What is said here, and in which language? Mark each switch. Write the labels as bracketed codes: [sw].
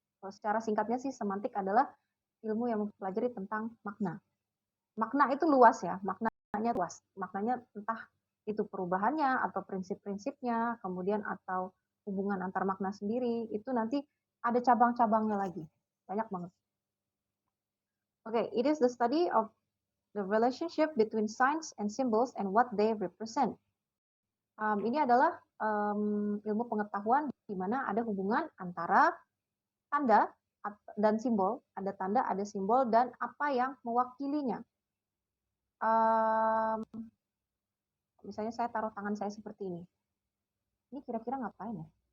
[id] Secara singkatnya sih semantik adalah ilmu yang mempelajari tentang makna. Makna itu luas ya, maknanya luas. Maknanya entah itu perubahannya atau prinsip-prinsipnya, kemudian atau hubungan antar makna sendiri, itu nanti ada cabang-cabangnya lagi. Banyak banget. [en] Okay, it is the study of the relationship between signs and symbols and what they represent. [id] Ini adalah ilmu pengetahuan di mana ada hubungan antara tanda dan simbol, ada tanda, ada simbol, dan apa yang mewakilinya. Misalnya saya taruh tangan saya seperti ini. Ini kira-kira ngapain ya?